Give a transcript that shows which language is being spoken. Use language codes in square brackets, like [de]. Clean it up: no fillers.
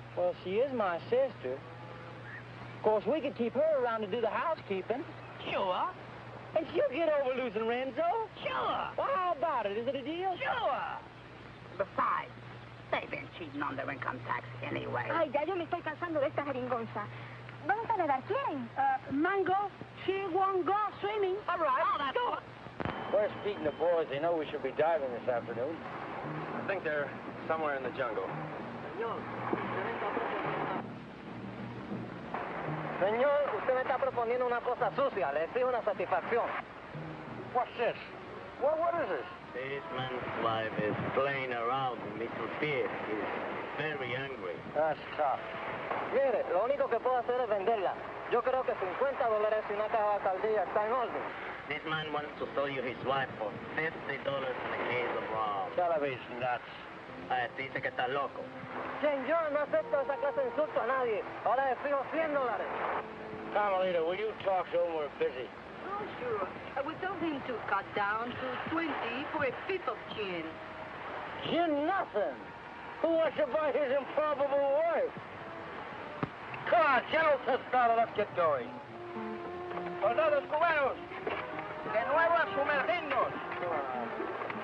[en] Well, she is my sister. Of course, we could keep her around to do the housekeeping. Sure. And she'll get over losing Renzo. Sure. Well, how about it? Is it a deal? Sure. Besides, they've been cheating on their income tax anyway. [es] Ay, ya yo me estoy cansando de esta jeringonza. Vamos a nadar, ¿quieren? [en] Mango, she won't go swimming. All right. Oh, that's good. Where's Pete and the boys? They know we should be diving this afternoon. I think they're somewhere in the jungle. [es] Señor, usted me está proponiendo una cosa sucia. Le exijo una satisfacción. [en] What's this? What is this? This man's wife is playing around with Mr. Pierre. He's very angry. That's tough. [es] Mire, lo único que puedo hacer es venderla. Yo creo que $50 y una caja de alcaldía está en orden. [en] This man wants to sell you his wife for $50 in a case of rum. Television nuts. [es] Dice que está loco. Señor, no acepto esa clase de insulto a nadie. Ahora le fijo $100. [en] Carmelita, will you talk to him? We're busy. Oh, sure. We told him to cut down to 20 for a fifth of gin. Gin nothing. Who wants to buy his improbable wife? Come on, General Tostado, let's get going. [es] Soldados cubanos, de nuevo a sumergirnos.